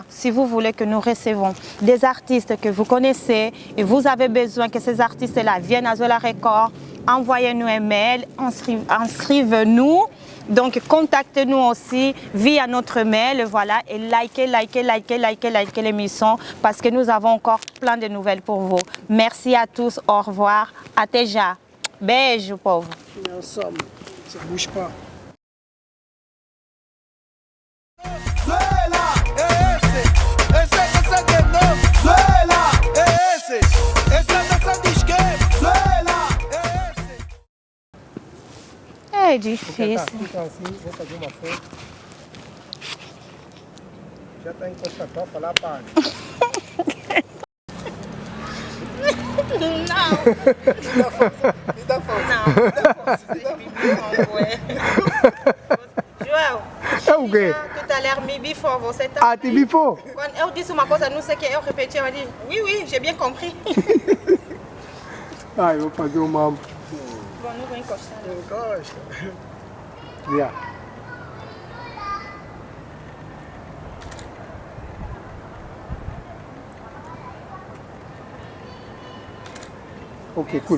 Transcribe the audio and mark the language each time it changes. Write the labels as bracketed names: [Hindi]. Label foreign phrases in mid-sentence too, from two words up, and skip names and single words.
[French] Si vous voulez que nous recevons des artistes que vous connaissez et vous avez besoin que ces artistes-là viennent à Zola Record, envoyez-nous un mail, inscrivez-nous. Donc, contactez-nous aussi via notre mail, voilà, et likez l'émission parce que nous avons encore plein de nouvelles pour vous. Merci à tous, au revoir, [Portuguese] até já. Beijo, povo. [French] On est ensemble, ça ne bouge pas. [Portuguese] É difícil. Então assim, vou fazer uma foto. Já está encostado para falar, para. Não. Me dá força. Não. João. É o quê? [French] Tout à l'heure, me bifou, [Portuguese] você tá. Ah, te bifou? Quando eu disse uma coisa, não sei o que, eu repeti, ela disse, [French] oui, j'ai bien compris. [Portuguese] Ah, eu vou fazer uma... Bom, não vou encostar. Encosta. Yeah. [English] Ok, cool.